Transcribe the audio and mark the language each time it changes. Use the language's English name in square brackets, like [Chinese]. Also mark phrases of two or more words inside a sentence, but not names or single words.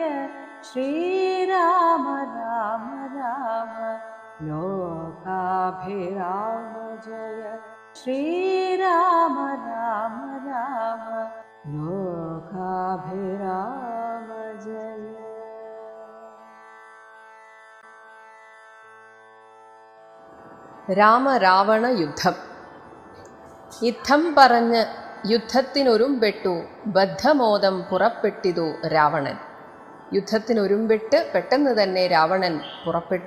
[Sanskrit] श्रीराम राम राम लोकाभिराम जय। श्रीराम राम राम लोकाभिराम जय। [Malayalam] രാമരാവണ യുദ്ധം. യുദ്ധം പറഞ്ഞ് യുദ്ധത്തിനൊരുമ്പെട്ടു ബദ്ധമോദം പുറപ്പെട്ടിതു രാവണൻ. യുദ്ധത്തിനൊരുമ്പെട്ട് പെട്ടെന്ന് തന്നെ രാവണൻ പുറപ്പെട്ടു.